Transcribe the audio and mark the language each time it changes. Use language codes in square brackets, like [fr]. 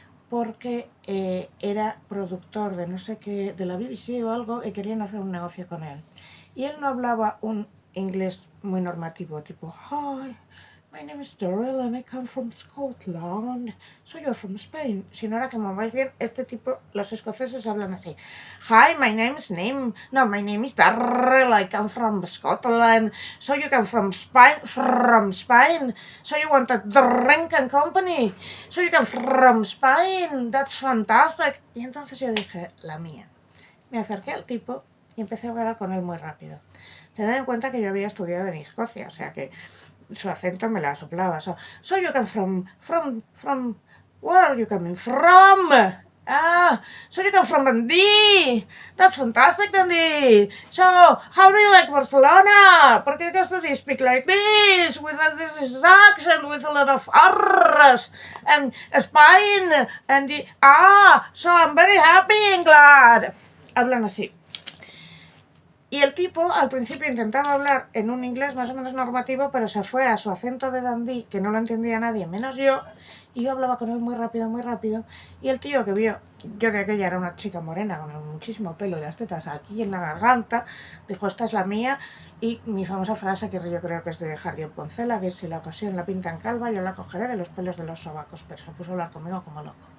[es] porque era productor de no sé qué, de la BBC o algo, y querían hacer un negocio con él. Y él no hablaba un inglés muy normativo, tipo, [en] hi, my name is Daryl and I come from Scotland, so you're from Spain. [es] Si no, era que como vais bien, este tipo, los escoceses hablan así. [en] Hi, my name is Daryl, I come from Scotland, so you come from Spain, so you want a drink and company, so you come from Spain, that's fantastic. [es] Y entonces yo dije, la mía. Me acerqué al tipo y empecé a hablar con él muy rápido. Tened en cuenta que yo había estudiado en Escocia, o sea que su acento me la soplaba. [en] So you come from, where are you coming from? Ah, so you come from Dundee. That's fantastic, Dundee. So, how do you like Barcelona? Porque does he speak like this, with this accent, with a lot of R's, and Spain, and so I'm very happy and glad. [es] Hablan así. Y el tipo al principio intentaba hablar en un inglés más o menos normativo, pero se fue a su acento de Dundee, que no lo entendía nadie, menos yo, y yo hablaba con él muy rápido, y el tío que vio, yo de aquella era una chica morena con muchísimo pelo y las tetas aquí en la garganta, dijo, esta es la mía, y mi famosa frase, que yo creo que es de Jardiel Poncela, que es, si la ocasión la pintan calva, yo la cogeré de los pelos de los sobacos, pero se puso a hablar conmigo como loco.